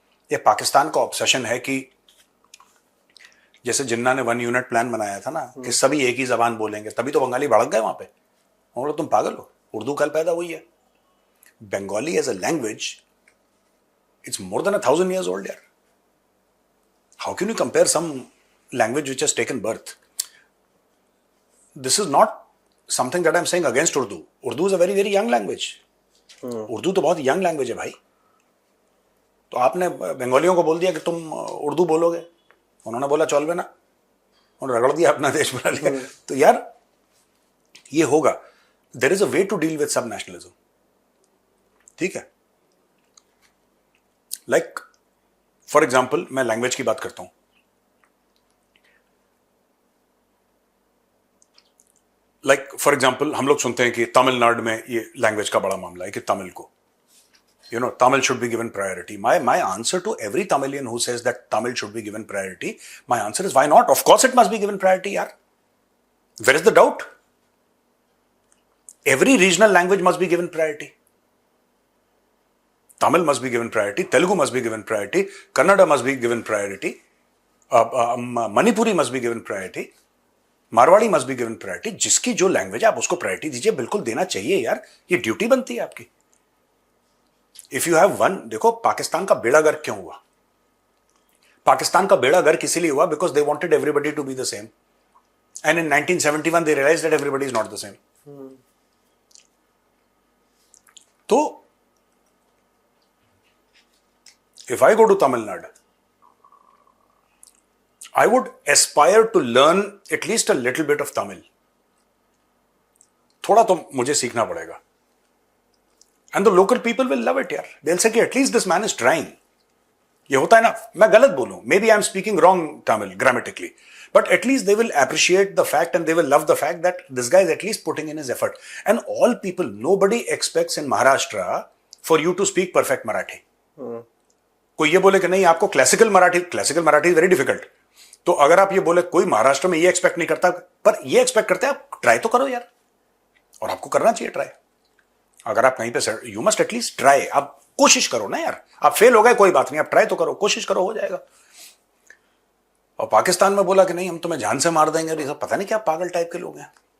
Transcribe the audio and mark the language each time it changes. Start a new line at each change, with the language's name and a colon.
Hindi: ये पाकिस्तान का ऑब्सेशन है कि जैसे जिन्ना ने 1 यूनिट प्लान बनाया था ना कि सभी एक ही जबान बोलेंगे, तभी तो बंगाली भड़क गए वहां पे। और तुम पागल हो, उर्दू कल पैदा हुई है। Bengali as a language
English: it's more than 1,000 years old
Hindi: यार।
English: How can you compare some language which has taken birth? This is not something that I'm saying against Urdu. Urdu is a very very young language.
Hindi: Urdu तो बहुत young language है भाई। तो आपने बंगालियों को बोल दिया कि तुम उर्दू बोलोगे, उन्होंने बोला चल बे ना, उन्होंने रगड़ दिया, अपना देश बना लिया। तो यार ये होगा।
English: there is a way to deal with sub nationalism,
Hindi: ठीक है। लाइक फॉर एग्जाम्पल मैं लैंग्वेज की बात करता हूं। लाइक फॉर एग्जाम्पल हम लोग सुनते हैं कि तमिलनाडु में ये लैंग्वेज का बड़ा मामला है कि तमिल को,
English: you know, Tamil should be given priority. My answer to every Tamilian who says that Tamil should be given priority, my answer is why not? Of course it must be given priority, yaar. Where is the doubt? Every regional language must be given priority. Tamil must be given priority, Telugu must be given priority, Kannada must be given priority, Manipuri must be given priority, Marwari must be given priority.
Hindi: जिसकी जो language है आप उसको priority दीजिए, बिल्कुल देना चाहिए यार, ये ड्यूटी बनती है आपकी।
English: if you have one,
Hindi: देखो पाकिस्तान का बेड़ा गर्क क्यों हुआ? पाकिस्तान का बेड़ा गर्क इसीलिए हुआ
English: Because they wanted everybody to be the same, and in 1971 they realised that everybody is not the same. तो if I go to Tamil Nadu, I would aspire to learn at least a little bit of Tamil.
Hindi: थोड़ा तो मुझे सीखना पड़ेगा।
English: And the local people will love it यार। They'll say कि at least this man is trying.
Hindi: ये होता है ना, मैं गलत बोलूं,
English: maybe I'm speaking wrong Tamil grammatically, but at least they will appreciate the fact and they will love the fact that this guy is at least putting in his effort. And all people, nobody expects in Maharashtra for you to speak perfect Marathi.
Hindi: कोई ये बोले कि नहीं आपको classical Marathi
English: very difficult,
Hindi: तो अगर आप ये बोले, कोई महाराष्ट्र में ये एक्सपेक्ट नहीं करता, पर ये एक्सपेक्ट करते हैं आप ट्राई तो करो यार, और आपको करना चाहिए ट्राई। अगर आप कहीं पे
English: you must at least try,
Hindi: आप कोशिश करो ना यार। आप फेल हो गए कोई बात नहीं, आप ट्राई तो करो, कोशिश करो, हो जाएगा। और पाकिस्तान में बोला कि नहीं हम तुम्हें जान से मार देंगे, और ये सब पता नहीं क्या पागल टाइप के लोग हैं।